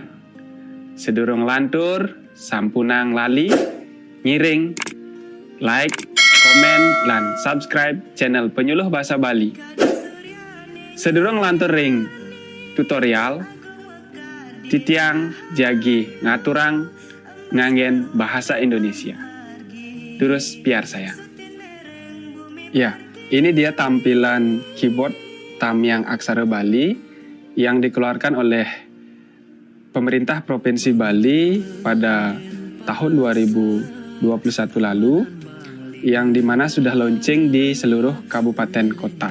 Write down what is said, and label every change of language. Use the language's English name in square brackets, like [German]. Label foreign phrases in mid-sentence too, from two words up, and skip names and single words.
[Balinese] Sedurung lantur sampunang lali ngiring like, komen, lan subscribe channel Penyuluh Bahasa Bali. Sedurung lantur ring tutorial titiang jagi ngaturang nganggen bahasa Indonesia. [Indonesian] Terus biar saya. Ya, ini dia tampilan keyboard Tamyang Aksara Bali yang dikeluarkan oleh Pemerintah Provinsi Bali pada tahun 2021 lalu, yang dimana sudah launching di seluruh kabupaten kota.